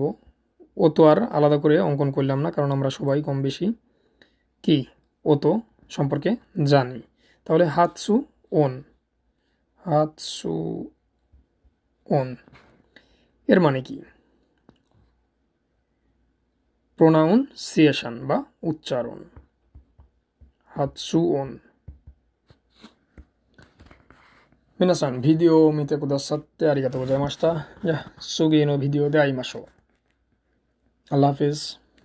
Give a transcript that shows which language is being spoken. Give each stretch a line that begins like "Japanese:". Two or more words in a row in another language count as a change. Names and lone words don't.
Bangla: ও তো আর আলাদা করে অঙ্কন করলাম না, কারণ আমরা সবাই কম বেশি কি ও তো সম্পর্কে জানি। তাহলে
Japanese: 発音, 発音
Bangla: এর মানে কি? প্রোনাউন্সিয়েশন বা উচ্চারণ।
Japanese: 発音. 皆さん、ビデオを見てくださってありがとうございました。じゃあ、次のビデオで会いましょう。アラフィス。